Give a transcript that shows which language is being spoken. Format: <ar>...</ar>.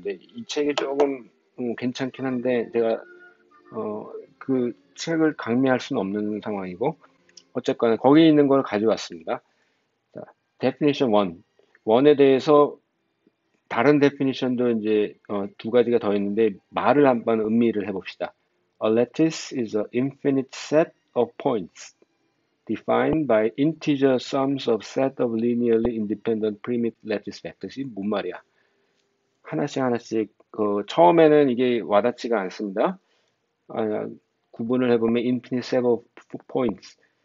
<ko>근데 이 책이 조금 괜찮긴 한데 제가 그 책을 강매할 수는 없는 상황이고 어쨌거나 거기 있는 걸 가져왔습니다. 자, definition 1. 1에 대해서 다른 definition도 이제 2가지가 더 있는데 말을 한번 음미를 해봅시다.</ko> <en>A lattice is an infinite set of points defined by integer sums of set of linearly independent primitive lattice vectors.</en> <ko>이 뭔 말이야? 하나씩 하나씩 처음에는 이게 와닿지가 않습니다.</ko> <en>아, 구분을 해보면 infinite set of points.</en>